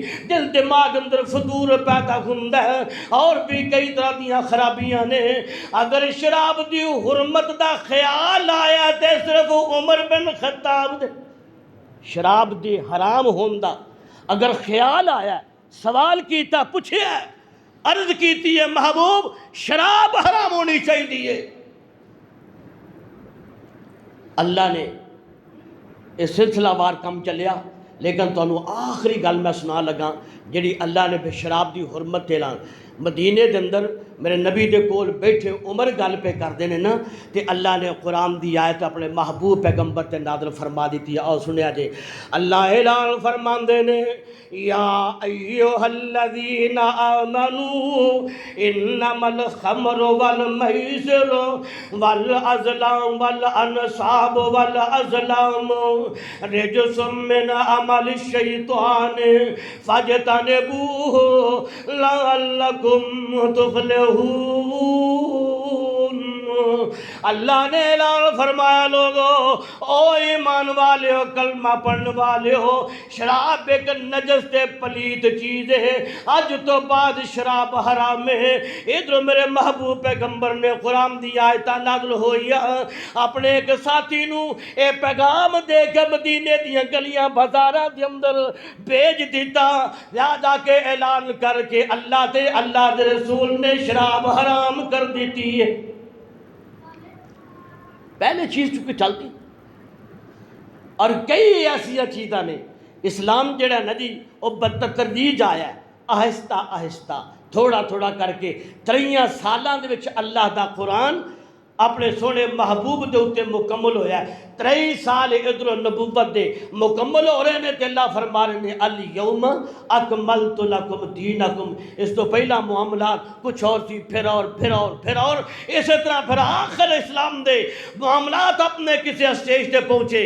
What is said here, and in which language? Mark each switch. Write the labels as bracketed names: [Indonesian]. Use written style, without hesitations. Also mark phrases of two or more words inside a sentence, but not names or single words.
[Punjabi] دل دماغ اندر فطور پیدا ہوندا ہے اور بھی کئی طرح دیاں خرابیاں نے. اگر شراب دی حرمت دا خیال آیا تے صرف عمر بن خطاب دے شراب دی حرام ہوندا اگر خیال آیا سوال کیتا پوچھیا عرض کیتی ہے محبوب شراب حرام ہونی چاہیے. اللہ نے اس سلسلہ وار کم چلیا لیکن تانوں آخری گل میں سنا لگا جڑی اللہ نے بے شراب دی حرمت اعلان مدینے دے اندر میرے نبی دے کول بیٹھے عمر گل پہ کردے نے نا تے اللہ نے قرآن دی آیت اپنے محبوب پیغمبر تے نازل فرما دیتی ہے. [Arabic] اور سنیا جے اللہ اعلان فرماندے نے یا ایھا الذین آمنوا انما الخمر والمیسر والازلام والانصاب والازلام رجس من عمل الشیطان فاجتنبوہ لعلکم تفلحون. [Punjabi] اللہ نے اعلان فرمایا لوگو او ایمان والے ہو کلمہ پڑھنے والے ہو شراب ایک نجس تے پلیت چیز ہے. آج تو بعد شراب حرام ہے. ادھر میرے محبوب پیغمبر نے قرآن دی آیت نازل ہوئی اپنے ایک ساتھی نو اے پیغام دے کے مدینے دیاں گلیاں بازاراں دے اندر بھیج دیتا جا کے اعلان کر کے اللہ دے رسول نے شراب حرام کر دیتی ہے. پہلے چیز چونکہ چلتی اور کئی ایسی چیزاں نے اسلام جڑا نا جی وہ بتدریج آیا ہے آہستہ آہستہ تھوڑا تھوڑا کر کے 23 سالاں دے وچ اللہ دا قرآن اپنے سونے محبوب دے اتے مکمل ہویا ہے. 23 سال ادھر نبوت دے مکمل ہو رہے ہیں تے اللہ فرما رہے ہیں [Arabic] الیوم اکملت لکم دینکم. [Punjabi] اس تو پہلا معاملات کچھ اور تھی پھر اور اسی طرح پھر آخر اسلام دے معاملات اپنے کسی اسٹیج تے پہنچے.